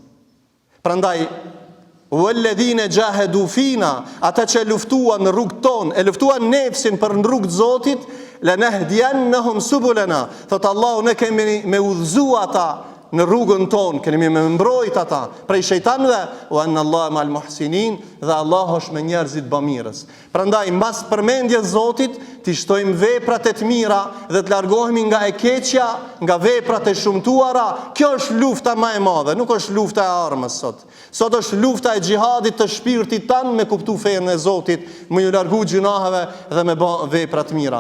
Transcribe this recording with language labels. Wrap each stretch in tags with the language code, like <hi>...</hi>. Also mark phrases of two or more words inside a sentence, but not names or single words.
<sq>Prandaj,</sq> <ar>والذين جاهدوا فينا,</ar> <sq>ata që luftuan në rrugën tonë, e luftuan nefsin për në rrugë të Zotit,</sq> <ar>لنهدينهم سبلنا.</ar> <sq>Thot Allahu, ne kemi me udhëzu ata në rrugën tonë, kemi me mbrojt ata prej shejtanëve,</sq> <ar>وأن الله مع المحسنين,</ar> <sq>dhe Allah është me njerëzit bamirës. Prandaj mbas përmendjes Zotit, ti shtojmë veprat e të mira dhe të largohemi nga e keqja, nga veprat e shumtuara. Kjo është lufta më e madhe, nuk është lufta e armës sot. Sot është lufta e xhihadit të shpirtit tanë me kuptu fenë e Zotit, me ju largu gjunaheve dhe me bë vepra të mira.</sq>